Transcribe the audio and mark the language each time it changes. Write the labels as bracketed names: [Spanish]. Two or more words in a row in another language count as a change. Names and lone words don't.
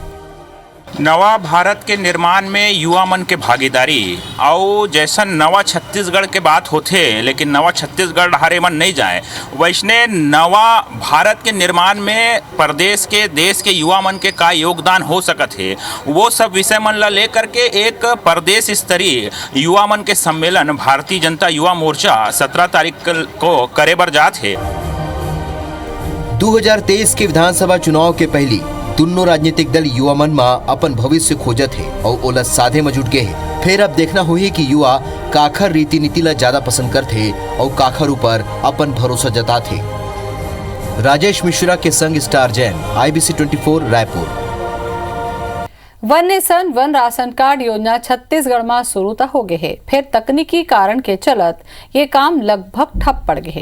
[Chhattisgarhi] नवा भारत के निर्माण में युवा मन के भागीदारी और जैसा नवा छत्तीसगढ़ के बात होते, लेकिन नवा छत्तीसगढ़ हरे मन नहीं जाए, वैसने नवा भारत के निर्माण में प्रदेश के देश के युवा मन के का योगदान हो सकत है, वो सब विषय मन ला लेकर के एक प्रदेश स्तरीय युवा मन के सम्मेलन भारतीय जनता युवा मोर्चा 17 तारीख को करे बर जात है। 2023 के विधानसभा चुनाव के पहली दोनों राजनीतिक दल युवा मन में अपन भविष्य खोजत है और ओला साधे में जुट गए है। फिर अब देखना हुई कि युवा काखर रीति नीति ला ज्यादा पसंद करते और काखर ऊपर अपन भरोसा जताते। राजेश मिश्रा के संग स्टार जैन, IBC 24 रायपुर। वन नेशन वन राशन कार्ड योजना छत्तीसगढ़ में शुरू तो हो गए है, फिर तकनीकी कारण के चलत ये काम लगभग ठप पड़ गए है।